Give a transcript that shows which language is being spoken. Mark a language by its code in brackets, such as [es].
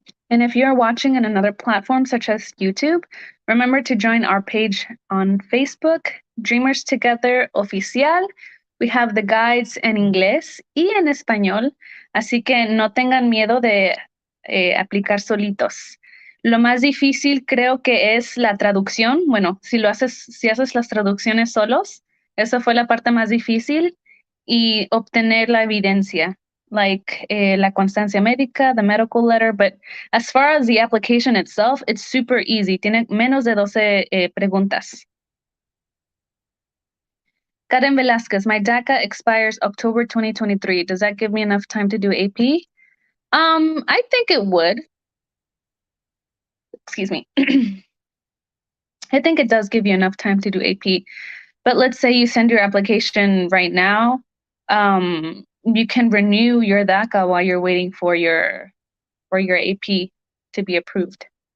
[en] And if you're watching on another platform such as YouTube, remember to join our page on Facebook, Dreamers Together Oficial. We have the guides [es] en inglés y en español, así que no tengan miedo de aplicar solitos. Lo más difícil creo que es la traducción. Bueno, si haces las traducciones solos, eso fue la parte más difícil, y obtener la evidencia, like la constancia médica, [en] the medical letter. But as far as the application itself, it's super easy. [es] Tiene menos de 12 preguntas. [en] Karen Velasquez, my DACA expires October 2023. Does that give me enough time to do AP? I think it would. Excuse me. I think it does give you enough time to do AP. But let's say you send your application right now. You can renew your DACA while you're waiting for your AP to be approved.